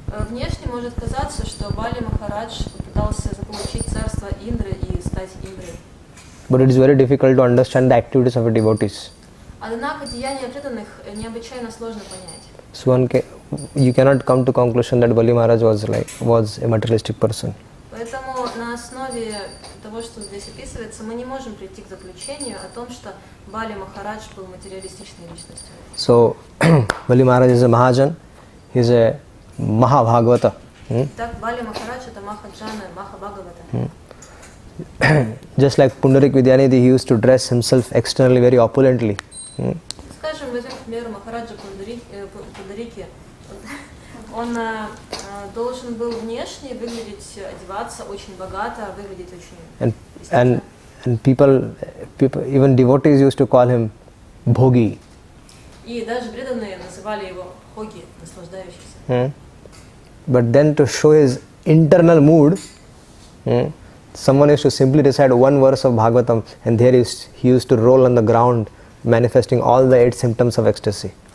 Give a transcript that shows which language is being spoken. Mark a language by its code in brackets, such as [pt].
[ru] Внешне может казаться, что Бали Махарадж пытался заполучить царство Индры и стать Индрой. [en] But it is very difficult to understand the activities of the devotees. [ru] Однако деяния преданных необычайно сложно понять. [en] So you cannot come to conclusion that Bali Maharaj was a materialistic person. [ru] Поэтому на основе того, что здесь описывается, мы не можем прийти к заключению о том, что Бали Махарадж был материалистичной личностью. [en] So Bali Maharaj is a Mahajan, he is a Mahabhagavata. [ru] Так, Бали Махарадж это Махаджана, Махабхагавата. [en] Just like Pundarik Vidyanidhi, he used to dress himself externally very opulently. [ru] Скажем, возьмем, к примеру, Махараджа Пундарики. Он должен был внешне выглядеть, одеваться очень богато, выглядеть очень естественно. [en] And people, even devotees used to call him Bhogi. [ru] И даже преданные называли его Хоги, наслаждающийся. [en] But then to show his internal mood, someone used to simply recite one verse of Bhagavatam and there he used to roll on the ground, manifesting all the 8 symptoms of ecstasy.